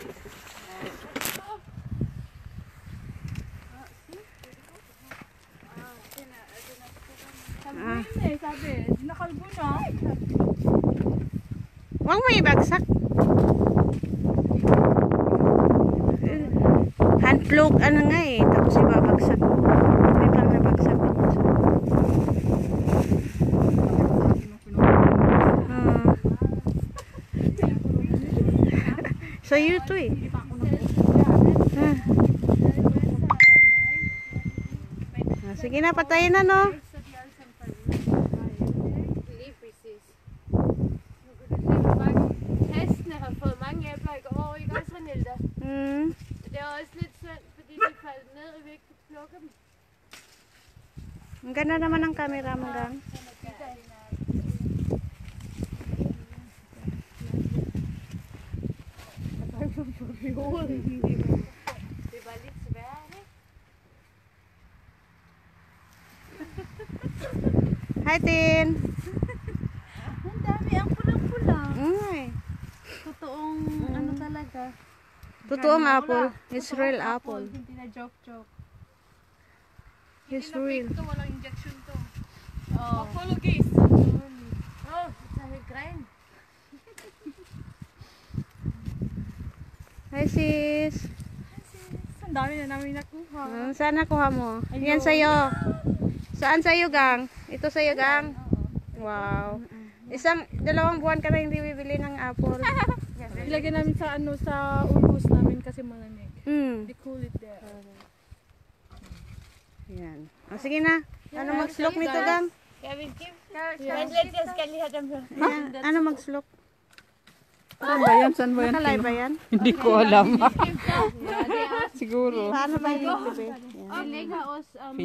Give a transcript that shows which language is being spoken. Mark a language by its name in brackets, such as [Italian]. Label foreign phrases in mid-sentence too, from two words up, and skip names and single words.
[Filipino] Sabi yun eh, sabi. Nakalbo na. Huwag mo ibagsak. Handplug, ano nga eh. Tapos ibabagsak. May parang nabagsak ako. [English] So you too eh. [Filipino] Sige na, patayin na no. [Danish] Lige præcis. Hestene har fået mange æbler i går, ikke også, Renilda? Det er også lidt synd, fordi de faldt ned, og vi ikke kunne plukke dem. [Filipino] Ang ganda naman ng camera mo gang. [Danish] Det var lidt svært, ikke? [Filipino] Hi Tin. Ang dami, ang pulang-pula. Ay. Totoong ano talaga. Totoong apple. [English] It's real apple. [Filipino] Hindi na joke-joke. [English] It's real. [Filipino] Ito, walang injection to. Oh. Apologis. [Danish] Oh, det er helt gren. [English] Hi sis. [Filipino] Ang dami na namin nakuha. Saan nakuha mo? Yan sa'yo. Saan sa'yo gang? Ito sa'yo gang? Wow. Dalawang buwan ka na hindi bibili ng apple. Ilagay namin sa ano sa urus namin kasi malamig. Hmm. [English] They cool it there. [Filipino] Yan. O, sige na. Ano mag-slok nito, Gam? [Danish] Ja, vi Men lidt, jeg skal lige have dem her. [Filipino] Ayan. Ano mag-slok? Saan ba yan? Saan ba yan? Nakalive ba yan? Hindi ko alam. Siguro. Paano ba yung bebe? [Danish] Vi lægger os